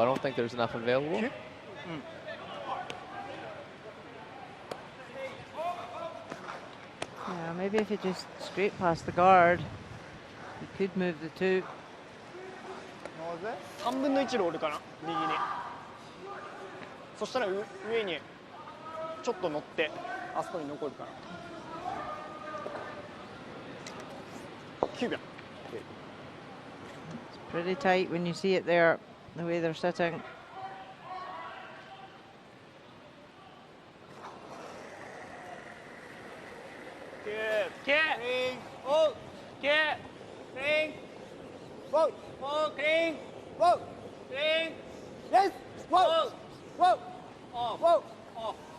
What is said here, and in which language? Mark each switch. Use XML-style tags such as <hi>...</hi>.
<en>I don't think there's enough available. Yeah, maybe if you just straight past the guard, you could move the 2.</en> <ja>3分の1ロールかな、右に。そしたら上にちょっと乗ってあそこに残るから。 9秒。</ja> <en>It's pretty tight when you see it there, the way they're sitting. Clean. Oh. Clean. Whoa. Oh, clean. Whoa. Clean. Yes. Whoa. Whoa. Oh. Whoa. Oh.</en>